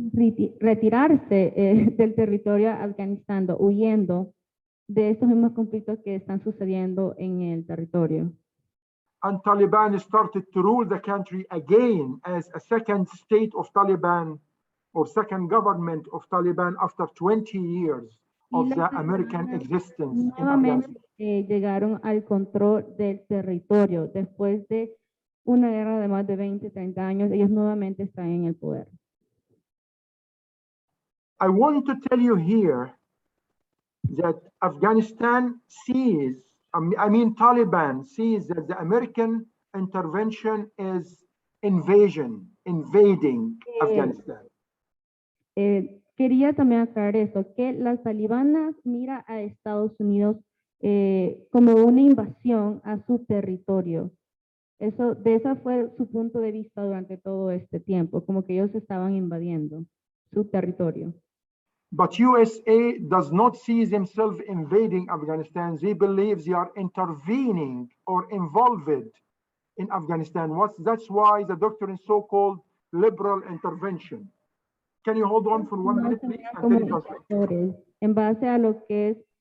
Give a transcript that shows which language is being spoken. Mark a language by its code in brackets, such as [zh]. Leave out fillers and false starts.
[es] Retirarse del territorio Afganistán, huyendo de estos mismos conflictos que están sucediendo en el territorio. [en] And Taliban started to rule the country again as a second state of Taliban or second government of Taliban after 20 years of the American existence in [es] Nuevamente [en] Afghanistan. [es] llegaron al control del territorio. Después de una guerra de más de 20, 30 años, ellos nuevamente están en el poder. [en] I want to tell you here that Afghanistan sees, I mean Taliban sees that the American intervention is invading Afghanistan. [es] Quería también aclarar eso, que las talibanas mira a Estados Unidos como una invasión a su territorio. De esa fue su punto de vista durante todo este tiempo, como que ellos estaban invadiendo su territorio. [en] But USA does not see themselves invading Afghanistan. They believe they are intervening or involved in Afghanistan. That's why the doctrine is so-called liberal intervention. Can you hold on for 1 minute, please? [es] Como invasores, en base a lo que es...